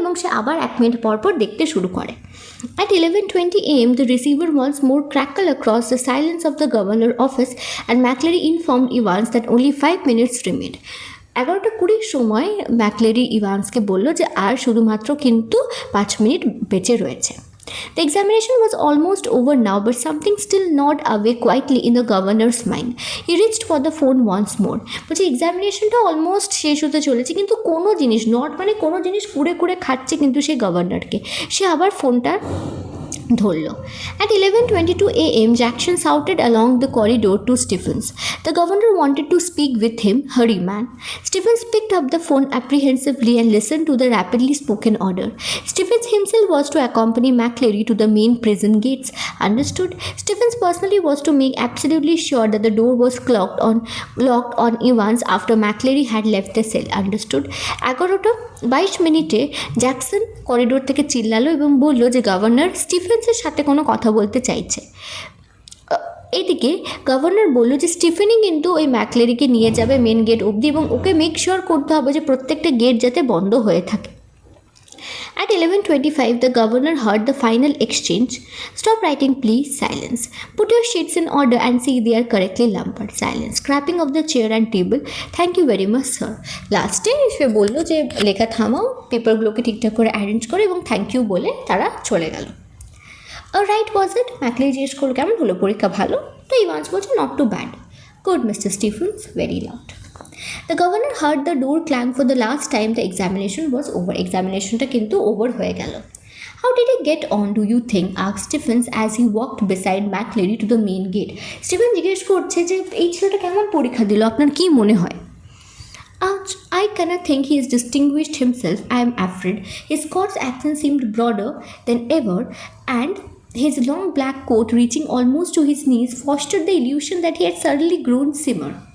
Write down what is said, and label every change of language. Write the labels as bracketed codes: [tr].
[bn] এবং সে আবার 1 মিনিট পর পর দেখতে শুরু করে। [en] At 11:20 a.m., the receiver once more crackled across the silence of the governor's office, and McLeary informed Evans that only 5 minutes remained. [bn] 11:20 সময় ম্যাকলেরি ইভান্সকে বলল যে আর শুধুমাত্র কিন্তু 5 মিনিট বেঁচে রয়েছে। [en] The examination was almost over now, but something still gnawed away quietly in the governor's mind. He reached for the phone once more. [bn] বলছে এক্সামিনেশনটা almost শেষ হতে চলেছে কিন্তু কোনো জিনিস, নট মানে কোনো জিনিস কুড়ে কুড়ে খাচ্ছে কিন্তু সেই গভর্নরকে। সে আবার ফোনটার ধরল। [en] At 11:22 a.m., Jackson shouted along the corridor to Stephens. The governor wanted to speak with him. Hurry, man. Stephens picked up the phone apprehensively and listened to the rapidly spoken order. Stephens himself was to accompany McCleary to the main prison gates. Understood? Stephens personally was to make absolutely sure that the door was locked on Evans after McCleary had left the cell. Understood? [bn] 11:22 Jackson corridor থেকে চিল্লালো এবং বলল যে governor স্টিফেন্সের সাথে কোনো কথা বলতে চাইছে। এদিকে গভর্নর বলল যে স্টিফেনই কিন্তু ওই ম্যাকলেরিকে নিয়ে যাবে মেন গেট অবধি এবং ওকে মেক শিওর করতে হবে যে প্রত্যেকটা গেট যাতে বন্ধ হয়ে থাকে। [en] At 11:25, the governor heard the final exchange. Stop writing, please. Silence. Put your sheets in order and see they are correctly numbered. Silence. Scrapping of the chair and table. Thank you very much, sir. [bn] লাস্টে সে বললো যে লেখা থামাও, পেপারগুলোকে ঠিকঠাক করে arrange করে এবং thank you বলে তারা চলে গেল। [en] Right was it? [bn] ম্যাকলেরি জিজ্ঞেস করলো কেমন হলো পরীক্ষা? ভালো। তো ইভান্স বলছে [en] Not too bad. Good Mister Stephens, very loud. The governor heard the door clang for the last time. The examination was over. [bn] Examinationটা কিন্তু ওভার হয়ে গেল। [en] How did he get on, do you think? asked Stephens as he walked beside McCleary to the main gate. [bn] Stephen জিজ্ঞেস করছে যে এই ছেলেটা কেমন পরীক্ষা দিল, আপনার কি মনে হয়? [en] I cannot think he has distinguished himself. I am afraid. His Scots accent seemed broader than ever, and his long black coat reaching almost to his knees fostered the illusion that he had suddenly grown simmer.